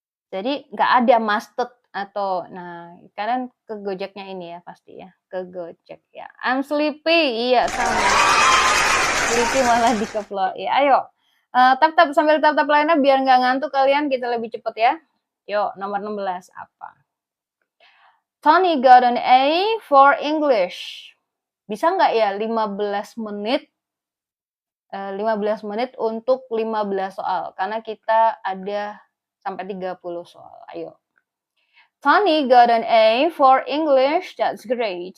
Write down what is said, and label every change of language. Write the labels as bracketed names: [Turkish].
[Indonesian] Jadi nggak ada mustard atau, nah kalian ke Gojeknya ini ya pasti ya, ke Gojek ya. [English] I'm sleepy, [Indonesian] iya sama. Sleepy malah dikeplok. Ya ayo, tap-tap sambil tap-tap lainnya biar nggak ngantuk kalian, kita lebih cepet ya. Yuk, nomor 16 apa? [English] Tony got an A for English. [Indonesian] Bisa nggak ya 15 menit 15 menit untuk 15 soal, karena kita ada sampai 30 soal. Ayo. [English] Tony got an A for English, that's great.